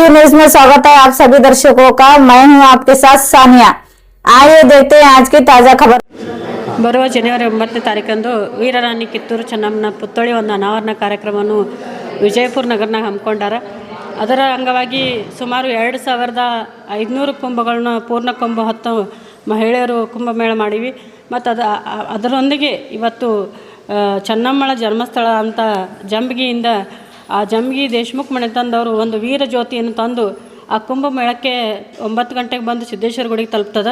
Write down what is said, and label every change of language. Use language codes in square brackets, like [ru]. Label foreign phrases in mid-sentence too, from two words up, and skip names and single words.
[hi] न्यूज में स्वागत है आप सभी दर्शकों का। मैं हूं आपके साथ सानिया। आइए देखते हैं आज की ताजा खबर। [kn] ಬರುವ ಜನವರಿ 9ನೇ ತಾರೀಕಂದು ವೀರರಾಣಿ ಕಿತ್ತೂರು ಚೆನ್ನಮ್ಮನ ಪುತ್ಥಳಿ ಒಂದು ಅನಾವರಣ ಕಾರ್ಯಕ್ರಮವನ್ನು ವಿಜಯಪುರ ನಗರನಾಗ ಹಮ್ಮಿಕೊಂಡಾರ. ಅದರ ಅಂಗವಾಗಿ ಸುಮಾರು 2500 ಕುಂಭಗಳನ್ನ ಪೂರ್ಣ ಕುಂಭ ಹೊತ್ತು ಮಹಿಳೆಯರು ಕುಂಭಮೇಳ ಮಾಡಿವಿ. ಮತ್ತು ಅದರೊಂದಿಗೆ ಇವತ್ತು ಚೆನ್ನಮ್ಮಳ ಜನ್ಮಸ್ಥಳ ಅಂತ ಜಂಬಗಿಯಿಂದ ಆ ಜಂಬಗಿ ದೇಶಮುಖ್ ಮನೆತನದವರು ಒಂದು ವೀರ ಜ್ಯೋತಿಯನ್ನು ತಂದು ಆ ಕುಂಭಮೇಳಕ್ಕೆ 9 ಗಂಟೆಗೆ ಬಂದು ಸಿದ್ದೇಶ್ವರ ಗುಡಿಗೆ ತಲುಪ್ತದೆ.